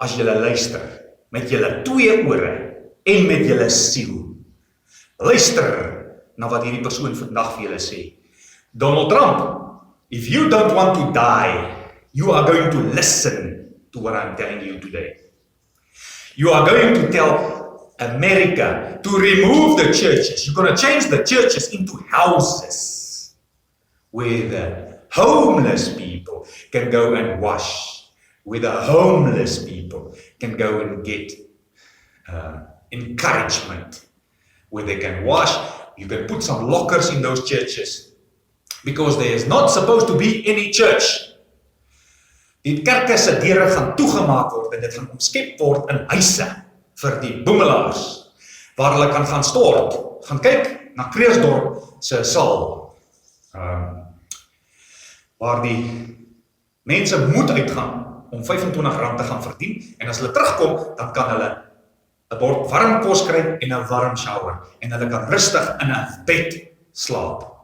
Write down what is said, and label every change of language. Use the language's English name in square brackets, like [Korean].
[Afrikaans] as julle luister met julle 2 ore en met julle siel. Luister na wat hierdie persoon vandag vir julle sê. [English] Donald Trump, if you don't want to die, you are going to listen to what I'm telling you today. You are going to tell America to remove the churches. You're going to change the churches into houses where the homeless people can go and wash, where the homeless people can go and get encouragement, where they can wash. You can put some lockers in those churches because there is not supposed to be any church. [Afrikaans] Die kerke se deure gaan toegemaak word en dit gaan omskep word in huise vir die boemelaars waar hulle kan gaan stort, gaan kyk na Kreersdorp se saal waar die mense moet uitgaan om R25 te gaan verdien en as hulle terugkom dan kan hulle 'n bord warm kos kry en 'n warm shower en hulle kan rustig in 'n bed slaap.